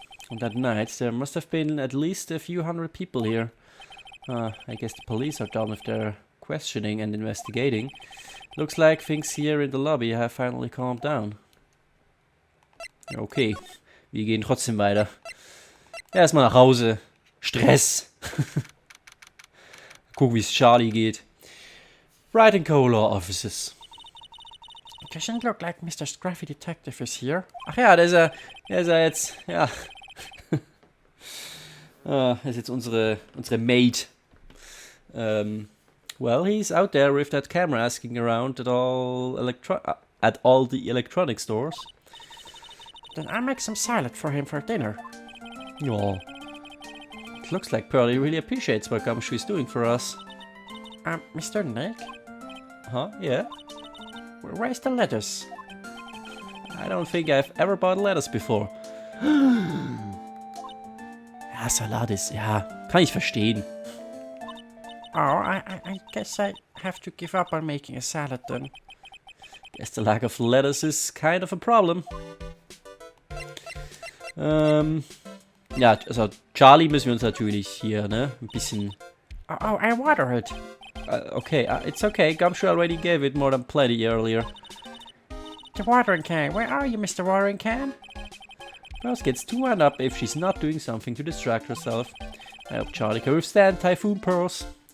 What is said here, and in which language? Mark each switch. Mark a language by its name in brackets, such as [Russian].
[English] On that night, there must have been at least a few hundred people here. I guess the police are done with their questioning and investigating. Looks like things here in the lobby have finally calmed down. [German] Okay, wir gehen trotzdem weiter. Erstmal nach Hause. Stress. Gucken, wie es Charlie geht. [English] Wright and Co-Law Offices. It doesn't look like Mr. Scruffy Detective is here. [German] Ach ja, der ist er jetzt, ja. Das ist jetzt unsere Maid. [English] Well, he's out there with that camera asking around at all the electronic stores. Then I'll make some salad for him for dinner. Oh. It looks like Pearlie really appreciates what Gumshoe's doing for us. Mr. Nick? Huh? Yeah? Where's the lettuce? I don't think I've ever bought lettuce before. [German] Ja, Salat ist, ja, kann ich verstehen. [English] Oh, I guess I have to give up on making a salad then. Guess the lack of lettuce is kind of a problem. [German] Ja, also Charlie müssen wir uns natürlich hier, ne, ein bisschen... [English] Oh, I water it. Okay, it's okay. Gumshoe already gave it more than plenty earlier. The watering can. Where are you, Mr. Watering Can? Rose gets too wound up if she's not doing something to distract herself. I hope Charlie can withstand Typhoon Pearls.